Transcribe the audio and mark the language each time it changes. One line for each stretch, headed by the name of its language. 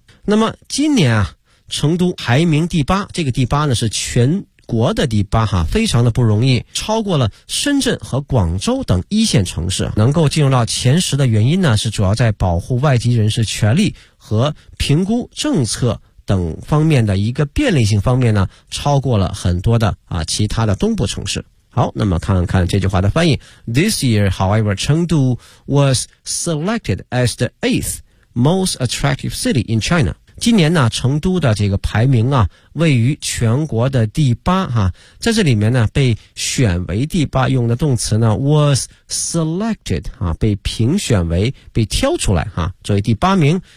Chinese: 那么今年啊成都排名第八，这个第八呢是全国的第八哈，非常的不容易，超过了深圳和广州等一线城市。能够进入到前十的原因呢是主要在保护外籍人士权利和评估政策等方面的一个便利性方面呢超过了很多的啊其他的东部城市。好，那么看看这句话的翻译。
English: This year however 成都 was selected as the 8th most attractive city in China。
Chinese: 今年呢成都的这个排名啊位于全国的第八哈，在这里面呢被选为第八，用的动词呢 was selected 啊，被评选为被挑出来哈，作为第八名。